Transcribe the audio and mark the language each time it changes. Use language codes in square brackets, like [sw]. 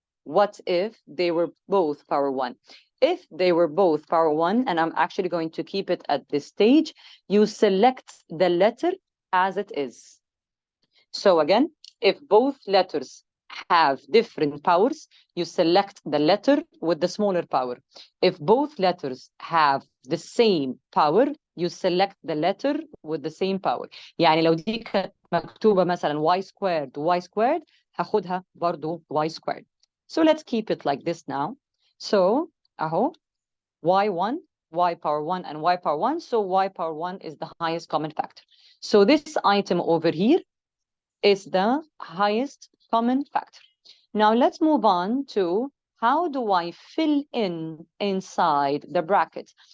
[en] What if they were both power 1? If they were both power 1, and I'm actually going to keep it at this stage, you select the letter as it is. So again, if both letters have different powers, you select the letter with the smaller power. If both letters have the same power, you select the letter with the same power. [ar] يعني لو دي كانت مكتوبة مثلا [en] y squared y squared, [ar] هاخدها برضو [en] y squared. So let's keep it like this now. So [ar] أهو [en] y1, y power 1 and y power 1. So y power 1 is the highest common factor. So this item over here is the highest common factor. Now let's move on to how do I fill in inside the bracket?